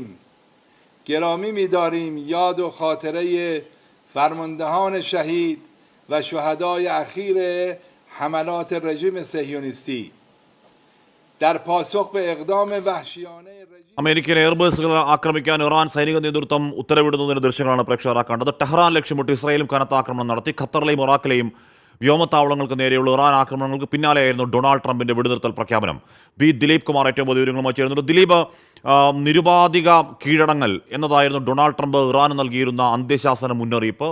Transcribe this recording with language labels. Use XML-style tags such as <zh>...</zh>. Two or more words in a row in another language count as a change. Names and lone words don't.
<fa>گرامی می‌داریم یاد و خاطره فرماندهان شهید و شهدای اخیر حملات رژیم صهیونیستی در پاسخ به اقدام وحشیانه</fa> <ml>അമേരിക്കയിലെ എയർബേസുകൾ ആക്രമിക്കാൻ ഇറാൻ സൈനിക നേതൃത്വം ഉത്തരവിടുന്നതിന്റെ ദൃശ്യങ്ങളാണ് പ്രേക്ഷകർ കണ്ടത്. ടെഹ്റാൻ ലക്ഷ്യമിട്ട് ഇസ്രായേലും കനത്ത ആക്രമണം നടത്തി. ഖത്തറിലെയും ഇറാഖിലെയും വ്യോമത്താവളങ്ങൾക്ക് നേരെയുള്ള ഇറാൻ ആക്രമണങ്ങൾക്ക് പിന്നാലെയായിരുന്നു ഡൊണാൾഡ് ട്രംപിന്റെ വെടിനിർത്തൽ പ്രഖ്യാപനം. ബി ദിലീപ് കുമാർ ഏറ്റവും പുതിയ വിവരങ്ങളുമായി ചേരുന്നുണ്ട്. ദിലീപ്, നിരുപാധിക കീഴടങ്ങൽ എന്നതായിരുന്നു ഡൊണാൾഡ് ട്രംപ് ഇറാന് നൽകിയിരുന്ന അന്ത്യശാസന മുന്നറിയിപ്പ്.</ml>